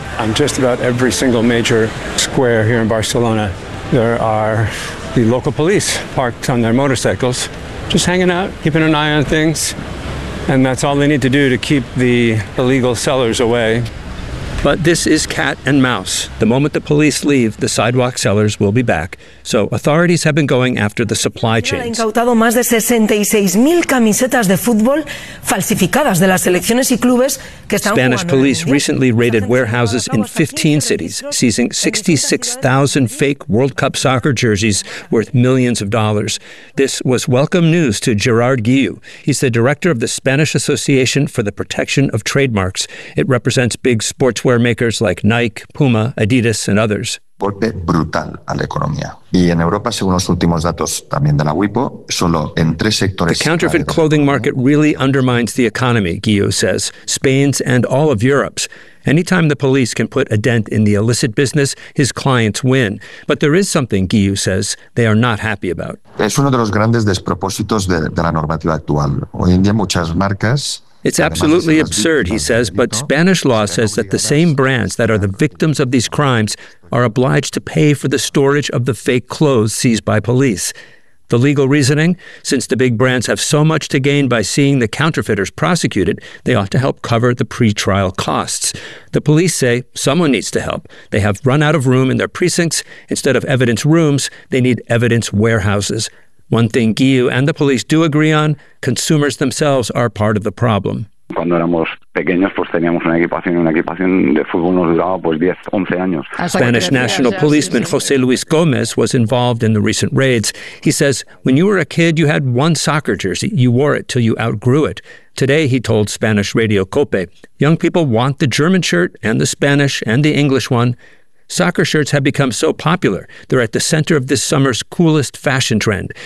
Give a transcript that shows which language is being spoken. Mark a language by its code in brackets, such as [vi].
[en] On just about every single major square here in Barcelona, there are the local police parked on their motorcycles, just hanging out, keeping an eye on things. And that's all they need to do to keep the illegal sellers away. But this is cat and mouse. The moment the police leave, the sidewalk sellers will be back. So authorities have been going after the supply chains. [es] Ha incautado más de 66,000 camisetas de fútbol falsificadas de las selecciones y clubes que están [en] Spanish police recently raided warehouses in 15 cities, seizing 66,000 fake World Cup soccer jerseys worth millions of dollars. This was welcome news to Gerard Guillou. He's the director of the Spanish Association for the Protection of Trademarks. It represents big sportswear makers like Nike, Puma, Adidas, and others. [es] Golpe brutal a la economía. Y en Europa, según los últimos datos también de la WIPO, solo en tres sectores... [en] The counterfeit clothing market really undermines the economy, Guillou says. Spain's and all of Europe's. Anytime the police can put a dent in the illicit business, his clients win. But there is something, Guillou says, they are not happy about. [es] Es uno de los grandes despropósitos de la normativa actual. Hoy en día muchas marcas... [en] It's absolutely absurd, he says, but Spanish law says that the same brands that are the victims of these crimes are obliged to pay for the storage of the fake clothes seized by police. The legal reasoning? Since the big brands have so much to gain by seeing the counterfeiters prosecuted, they ought to help cover the pre-trial costs. The police say someone needs to help. They have run out of room in their precincts. Instead of evidence rooms, they need evidence warehouses. One thing Guillou and the police do agree on, consumers themselves are part of the problem. [es] Cuando éramos pequeños, pues teníamos una equipación de fútbol nos duraba pues 10, 11 años. [en] Spanish National Policeman José Luis Gómez was involved in the recent raids. He says, when you were a kid, you had one soccer jersey. You wore it till you outgrew it. Today, he told Spanish Radio Cope, young people want the German shirt and the Spanish and the English one. Soccer shirts have become so popular, they're at the center of this summer's coolest fashion trend.